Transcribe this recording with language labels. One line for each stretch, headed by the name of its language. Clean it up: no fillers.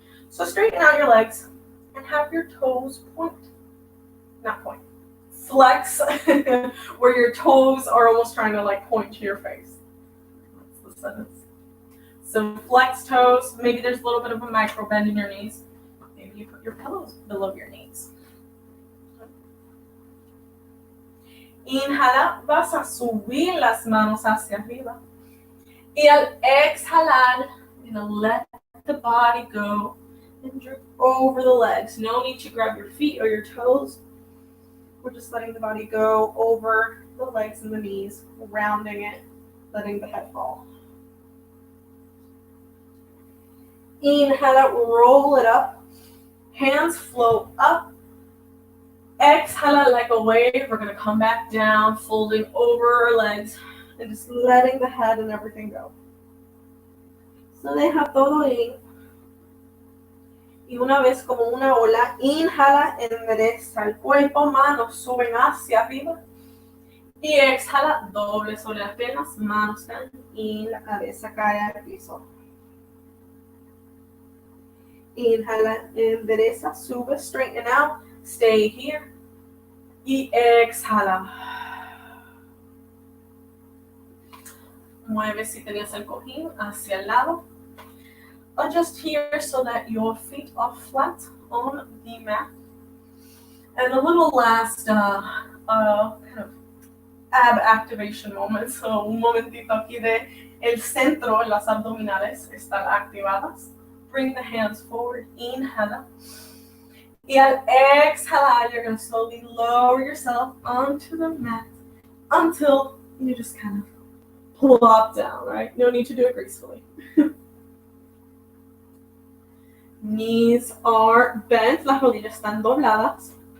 English: So, straighten out your legs and have your toes point. Not point. Flex where your toes are almost trying to like point to your face. That's the sentence. So flex toes. Maybe there's a little bit of a micro bend in your knees. Maybe you put your pillows below your knees.
Spanish: Inhala, vas a subir las manos hacia arriba. Y al exhalar,
English: you're going to let the body go and droop over the legs. No need to grab your feet or your toes. We're just letting the body go over the legs and the knees, rounding it, letting the head fall. Inhala, roll it up. Hands float up. Exhala like a wave. We're going to come back down, folding over our legs and just letting the head and everything go.
Spanish: So deja todo ir. Y una vez como una ola, inhala, endereza el cuerpo, manos suben hacia arriba. Y exhala, doble sobre las piernas, manos caen y la cabeza cae al piso. Inhala, endereza, sube,
English: straighten out, stay here.
Spanish: Y exhala. Mueve si tenías el cojín hacia el lado.
English: Adjust here so that your feet are flat on the mat. And a little last kind of ab activation moment.
Spanish: So un momentito aquí de el centro, las abdominales están activadas.
English: Bring the hands forward, inhala.
Spanish: Y al exhalar,
English: you're going to slowly lower yourself onto the mat until you just kind of plop down, right? No need to do it gracefully. Knees are bent,
Spanish: las rodillas están dobladas.